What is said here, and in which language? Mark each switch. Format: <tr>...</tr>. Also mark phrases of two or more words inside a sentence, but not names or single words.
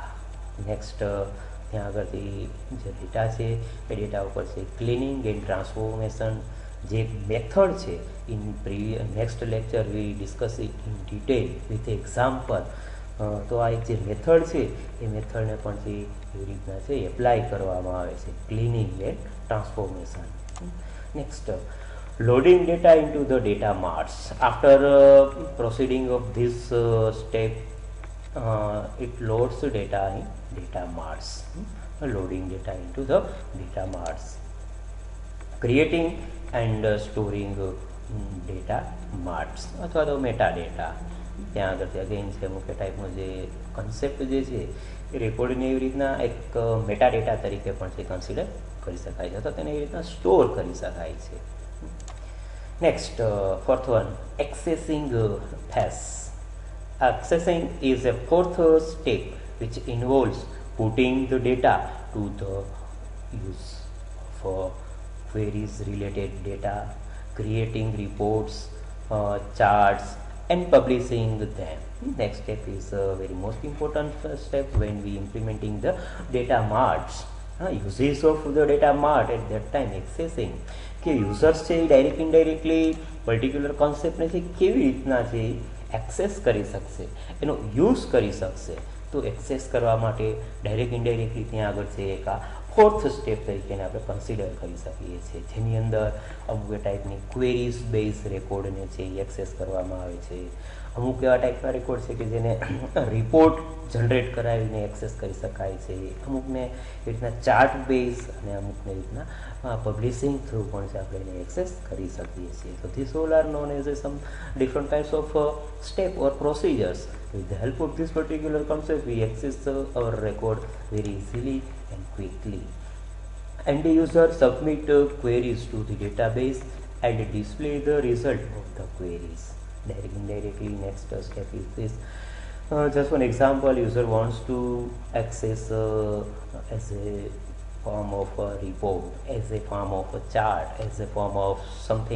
<gu>નેક્સ્ટ ત્યાં આગળથી જે ડેટા છે એ ડેટા ઉપર છે</gu> <en>cleaning and transformation</en> <gu>જે મેથડ છે.</gu> <en>in next lecture we discuss it in detail with example.</en> <gu>તો આ એક જે મેથડ છે એ મેથડને પણ જે એવી રીતના છે એપ્લાય કરવામાં આવે છે,</gu> <en>cleaning and transformation.</en> <gu>નેક્સ્ટ,</gu> <en>loading data into the data marts. After proceeding of this step, it loads the data in data marts. Loading data into the data marts, creating and storing data marts</en> <gu>અથવા તો મેટાડેટા. ત્યાં આગળથી અગેન છે મુખ્ય ટાઈપનો જે કન્સેપ્ટ જે છે એ રેકોર્ડને એવી રીતના એક મેટાડેટા તરીકે પણ છે કન્સિડર કરી શકાય છે અથવા તેને એવી રીતના સ્ટોર કરી શકાય છે.</gu> <en>Next, fourth one, accessing phase. Accessing is a fourth step which involves putting the data to the use for queries related data, creating reports, charts and publishing them. Next step is a very most important step when we implementing the data marts. Uses of the data mart at that time, accessing</en> <gu>કે યુઝર્સ છે એ</gu> <en>direct indirectly</en> <gu>પર્ટિક્યુલર કોન્સેપ્ટને છે કેવી રીતના છે એક્સેસ કરી શકશે, એનો યુઝ કરી શકશે. તો એક્સેસ કરવા માટે</gu> <en>direct indirectly</en> <gu>ત્યાં આગળ છે એક આ ફોર્થ સ્ટેપ તરીકે આપણે કન્સિડર કરી શકીએ છીએ, જેની અંદર અમુક ટાઈપની</gu> <en>queries base</en> <gu>રેકોર્ડને છે એ એક્સેસ કરવામાં આવે છે. અમુક એવા ટાઈપના રેકોર્ડ છે કે જેને રિપોર્ટ જનરેટ કરાવીને એક્સેસ કરી શકાય છે, અમુકને એ રીતના</gu> <en>chart base</en> <gu>અને અમુકને રીતના</gu> <en>publishing through</en> <gu>પણ છે આપણે એને એક્સેસ કરી શકીએ છીએ. તો</gu> <en>this all are known as some different types of step or procedures. With the help of this particular concept, we access our record very easily and quickly. And the user submit queries to the database and display the result of the queries. Indirectly, next step is this. Just one example, user wants to access as a form of a report, as a form of a chart, as a form of something.</en>